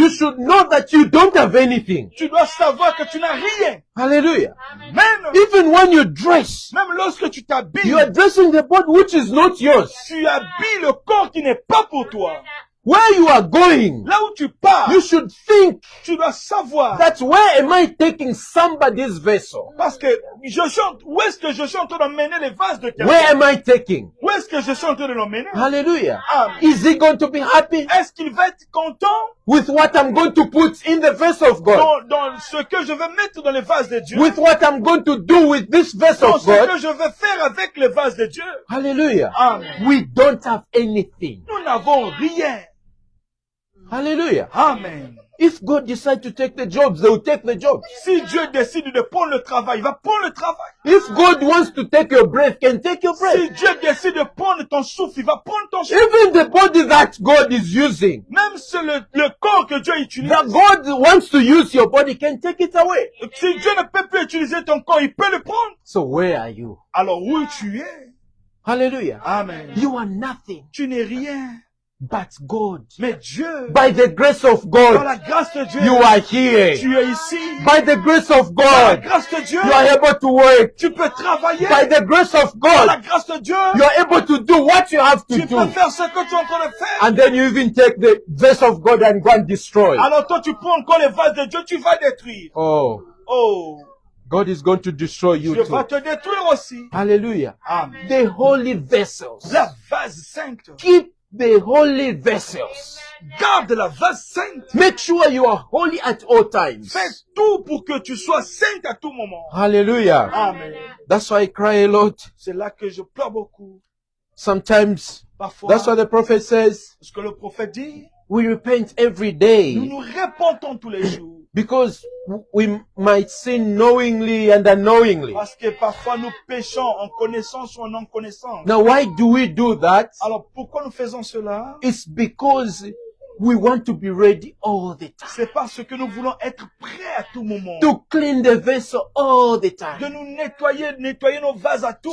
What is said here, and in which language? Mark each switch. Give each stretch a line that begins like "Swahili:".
English: you should know that you don't have anything.
French: tu dois savoir que tu n'as rien.
English: Hallelujah.
French: Même,
English: Even when you dress,
French: même lorsque tu t'habilles,
English: you are dressing the body which is not yours.
French: tu habilles le corps qui n'est pas pour toi.
English: Where you are going,
French: Là où tu pars,
English: you should think
French: tu dois savoir.
English: that where am I taking somebody's vessel?
French: Parce que je chante, où est-ce que je suis en train d'emmener les vases de quelqu'un?
English: Where am I taking?
French: Où est-ce que je suis en train de l'emmener?
English: Hallelujah.
French: Amen.
English: Is he going to be happy
French: Est-ce qu'il va être content
English: with what I'm going to put in the vessel of God?
French: dans ce que je vais mettre dans les vases de Dieu?
English: With what I'm going to do with this vessel
French: Dans
English: of
French: ce
English: God?
French: que je vais faire avec les vases de Dieu?
English: Hallelujah.
French: Amen.
English: We don't have anything.
French: Nous n'avons rien.
English: Hallelujah.
French: Amen.
English: If God decides to take the jobs, they will take the jobs.
French: Si Dieu décide de prendre le travail, il va prendre le travail.
English: If God wants to take your breath, can take your
French: Si
English: breath.
French: Dieu décide de prendre ton souffle, il va prendre ton souffle.
English: Even the body that God is using,
French: Même si le corps que Dieu utilise,
English: that God wants to use your body, can take it away.
French: si Dieu ne peut plus utiliser ton corps, il peut le prendre.
English: So where are you?
French: Alors où tu es?
English: Hallelujah.
French: Amen.
English: You are nothing
French: Tu n'es rien.
English: but God.
French: Mais Dieu,
English: By the grace of
French: par la
English: God,
French: grâce de Dieu,
English: you are here.
French: tu es ici.
English: By the grace of
French: Par la
English: God,
French: grâce de Dieu,
English: you are able to work.
French: tu peux travailler.
English: By the grace of
French: Par la
English: God,
French: grâce de Dieu,
English: you are able to do what you have to
French: tu peux
English: do.
French: faire ce que tu es en train de faire.
English: And then you even take the vessel of God and go and destroy.
French: Alors toi, tu prends encore les vases de Dieu, tu vas détruire. Oh, Oh,
English: God is going to destroy you
French: Dieu va
English: too.
French: te détruire aussi.
English: Hallelujah.
French: Amen.
English: The holy vessels.
French: La vase sainte.
English: Keep the holy vessels.
French: Garde la vase sainte.
English: Make sure you are holy at all times.
French: Fais tout pour que tu sois sainte à tout moment.
English: Hallelujah.
French: Amen.
English: That's why I cry a lot.
French: C'est là que je pleure beaucoup.
English: Sometimes,
French: Parfois,
English: that's what the prophet says.
French: ce que le prophète dit,
English: We repent every
French: nous
English: day
French: nous répandons tous les jours.
English: because we might sin knowingly and unknowingly.
French: Parce que parfois nous péchons en connaissance ou en non connaissance.
English: Now, why do we do that?
French: Alors pourquoi nous faisons cela?
English: It's because we want to be ready all the time.
French: C'est parce que nous voulons être prêts à tout moment.
English: To clean the vessel all the
French: De
English: time.
French: nous nettoyer nos vases à tout